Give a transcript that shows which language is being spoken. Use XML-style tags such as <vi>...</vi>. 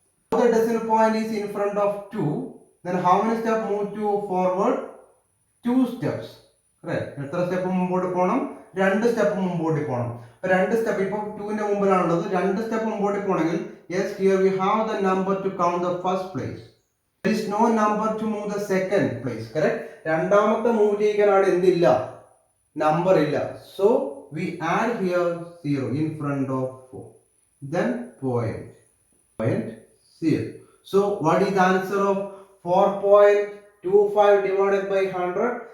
<en>The decimal point is in front of 2. Then how many steps move to forward? 2 steps. Right.</en> <ml>എത്ര step മുമ്പോട്ട് പോകണം? 2 step മുമ്പോട്ട് പോകണം. 2 step ഇപ്പോൾ 2ന്റെ മുമ്പിലാണുള്ളത്. 2 step മുമ്പോട്ട് പോകണമെങ്കിൽ</ml> <en>yes, here we have the number to count the first place. There is no number to move the second place. Correct?</en> <ml>രണ്ടാമത്തെ move ചെയ്യിക്കാനാണ് എന്തില്ല? Number illa.</ml> <en>So we add here 0 in front of 4. Then point 0. So what is the answer of 4.25 divided by 100?</en>